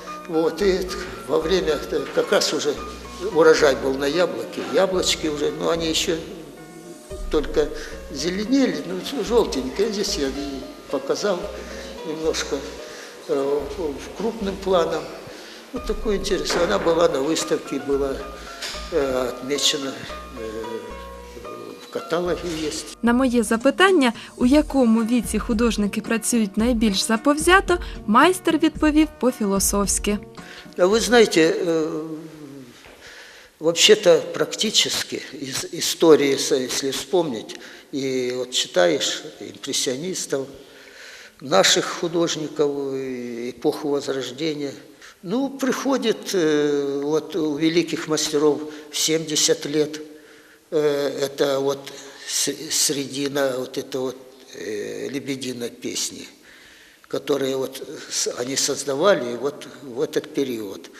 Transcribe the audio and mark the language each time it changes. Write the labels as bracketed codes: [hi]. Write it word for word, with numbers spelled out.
[ru] Вот, и во время, как раз уже урожай был на яблоке, яблочки уже, но они еще только зеленели, ну, желтенькие. Здесь я показал немножко э, крупным планом. Вот такое интересное. Она была на выставке, была э, отмечена э, в в каталоге есть. [uk] На моє запитання, у якому віці художники працюють найбільш заповзято, майстер відповів по-філософськи. [ru] А вы знаете, э, вообще-то практически из истории, если вспомнить, и вот читаешь импрессионистов, наших художников, эпоху Возрождения, ну, приходит э, вот у великих мастеров в семьдесят лет, э, это вот средина вот этой вот э, «Лебединой песни», которые вот они создавали вот в этот период.